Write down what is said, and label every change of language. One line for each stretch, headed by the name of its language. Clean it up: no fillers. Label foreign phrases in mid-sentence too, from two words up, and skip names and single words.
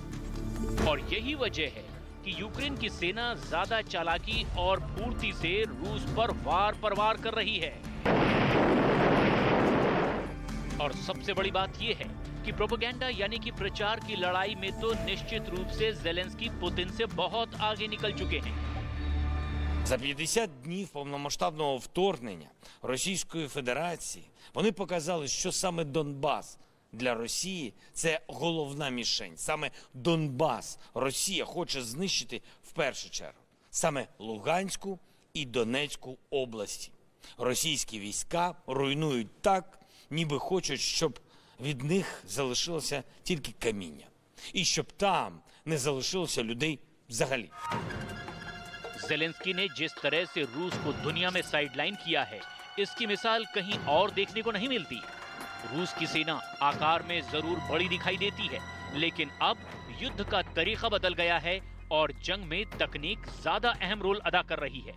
Hindi: और यही वजह है कि यूक्रेन की सेना ज्यादा चालाकी और फुर्ती से रूस पर वार कर रही है। और सबसे बड़ी बात यह है कि प्रोपेगेंडा यानी कि प्रचार की लड़ाई में तो निश्चित रूप से ज़ेलेंस्की पुतिन से बहुत आगे निकल चुके हैं।
Ukrainian: За 50 днів повномасштабного вторгнення Російської Федерації вони показали, що саме Донбас для Росії – це головна мішень. Саме Донбас Росія хоче знищити в першу чергу. Саме Луганську і Донецьку області. Російські війська руйнують так, ніби хочуть, щоб від них залишилося тільки каміння. І щоб там не залишилося людей взагалі.
Hindi: ज़ेलेंस्की ने जिस तरह से रूस को दुनिया में साइडलाइन किया है, इसकी मिसाल कहीं और देखने को नहीं मिलती। रूस की सेना आकार में जरूर बड़ी दिखाई देती है, लेकिन अब युद्ध का तरीका बदल गया है और जंग में तकनीक ज्यादा अहम रोल अदा कर रही है।